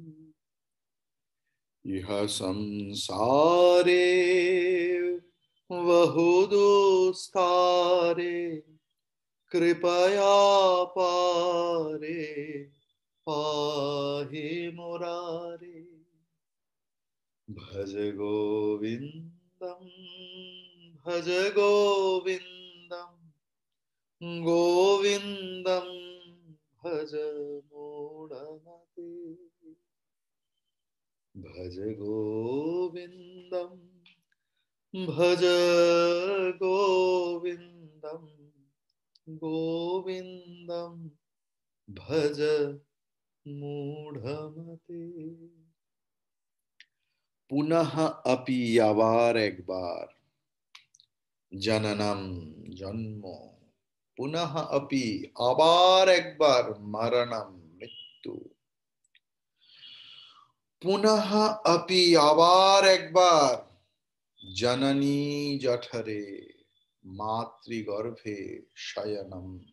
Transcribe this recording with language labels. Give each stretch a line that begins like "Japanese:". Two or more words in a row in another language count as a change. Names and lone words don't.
Sanskrit: ইহ সংসারে বহু দুস্তারে, কৃপয়া পারে পাহি মুরারে। ভজ গোবিন্দম ভজ গোবিন্দম, গোবিন্দম ভজ মূঢ়মতে। ভজ গোবিন্দম ভজ গোবিন্দম, গোবিন্দম ভজ মূঢ়মতে। পুনঃ আপি,
Bangla: আবার একবার,
Sanskrit: জননম জন্ম, পুনঃ আপি
Bangla: আবার একবার,
Sanskrit: মরণম মৃত্যু, পুনঃ আপি
Bangla: আবার একবার,
Sanskrit: জননী জঠরে মাতৃগর্ভে শয়নম।